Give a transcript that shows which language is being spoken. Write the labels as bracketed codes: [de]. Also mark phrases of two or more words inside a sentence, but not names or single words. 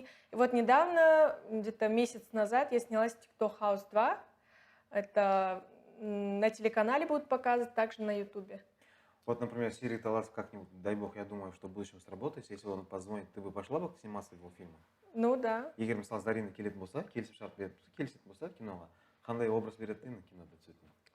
[ru] И вот недавно, где-то месяц назад, я снялась в TikTok House 2. Это на телеканале будут показывать, также на Ютубе. Вот, например, Сири Талас как-нибудь, дай бог, я думаю, что в будущем сработает. Если он позвонит, ты бы пошла бы сниматься в его фильме? Ну да. [kk] Егер мысалы Зарина келетін болса, келісімшарт келісетін болса киноға, қандай образ береді деймін кинода түсетін?